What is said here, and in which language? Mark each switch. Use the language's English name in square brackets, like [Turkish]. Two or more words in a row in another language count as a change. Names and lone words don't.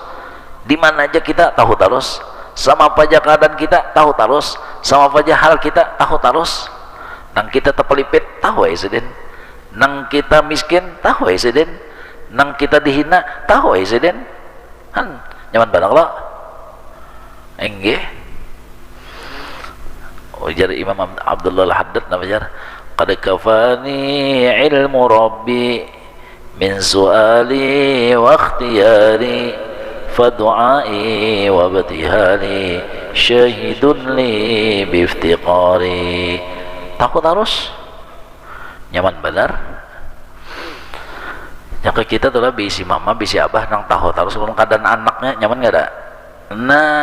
[Banjar] di mana aja kita tahu tarus sama apa aja keadaan kita tahu tarus sama apa aja hal kita tahu tarus nang kita terpelipit tahu ya sedin nang kita miskin tahu ya sedin nang kita dihina tahu ya sedin kan nyaman banget lo enggak ujar Imam Abdullah Al-Haddad namanya [Arabic] قد كفاني علم ربي من سؤالي واختياري فدعائي وابتهالي شاهد لي بافتقاري [Banjar] takut harus nyaman benar yang ke kita tuh lah bisi mama bisi abah nang tahu harus kalau keadaan anaknya nyaman gak ada nah